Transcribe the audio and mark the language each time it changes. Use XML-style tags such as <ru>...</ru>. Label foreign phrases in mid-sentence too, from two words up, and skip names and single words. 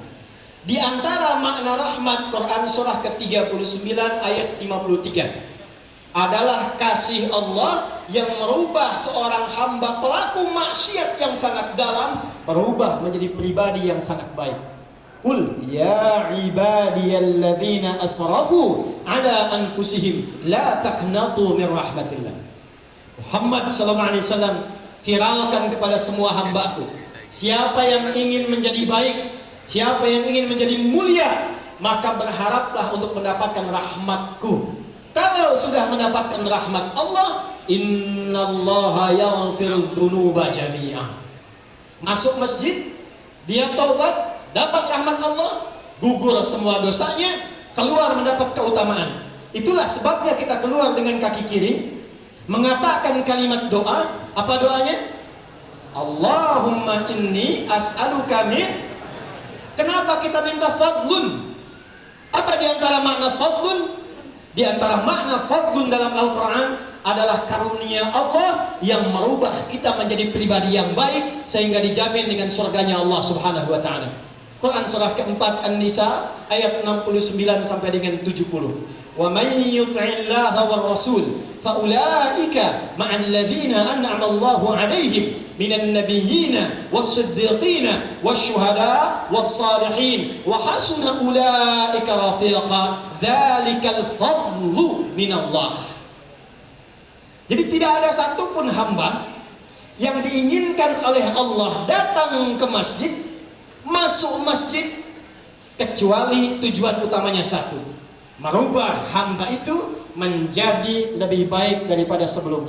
<id>Di antara makna rahmat, Quran surah ke-39 ayat 53 adalah kasih Allah yang merubah seorang hamba pelaku maksiat yang sangat dalam berubah menjadi pribadi yang sangat baik.</id> <ar>قل يا عبادي الذين أسرفوا على أنفسهم لا تقنطوا من رحمة الله.</ar> <id>Muhammad SAW viralkan kepada semua hambaku, siapa yang ingin menjadi baik, siapa yang ingin menjadi mulia, maka berharaplah untuk mendapatkan rahmatku. Kalau sudah mendapatkan rahmat Allah,</id> <ar>إن الله يغفر الذنوب جميعا.</ar> <id>Masuk masjid, dia taubat, dapat rahmat Allah, gugur semua dosanya, keluar mendapat keutamaan. Itulah sebabnya kita keluar dengan kaki kiri, mengatakan kalimat doa. Apa doanya?</id> <ar>اللهم إني أسألك من.</ar> <id>Kenapa kita minta fadlun? Apa di antara makna fadlun? Di antara makna fadlun dalam Al-Quran adalah karunia Allah yang merubah kita menjadi pribadi yang baik sehingga dijamin dengan surganya Allah</id> <ar>سبحانه وتعالى.</ar> <id>Quran surah keempat An-Nisa ayat 69 sampai dengan 70.</id> <ar>ومن يطع الله والرسول فأولئك مع الذين أنعم الله عليهم من النبيين والصديقين والشهداء والصالحين وحسن أولئك رفيقا ذلك الفضل من الله.</ar> <id>Jadi tidak ada satupun hamba yang diinginkan oleh Allah datang ke masjid, masuk masjid, kecuali tujuan utamanya satu: merubah hamba itu menjadi lebih baik daripada sebelumnya.</id>